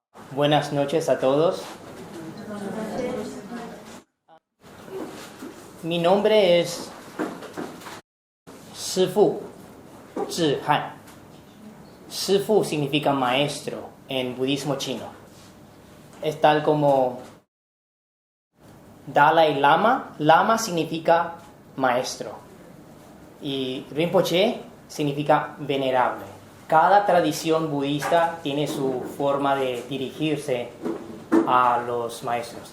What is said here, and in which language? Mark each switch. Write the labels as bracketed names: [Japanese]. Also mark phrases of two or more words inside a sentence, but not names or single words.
[Spanish] Buenas noches a todos. Mi nombre es 师父 Zhi Han. 师父 significa maestro en budismo chino. Es tal como Dalai Lama. Lama significa maestro. Y Rinpoche significa venerable. Cada tradición budista tiene su forma de dirigirse a los maestros.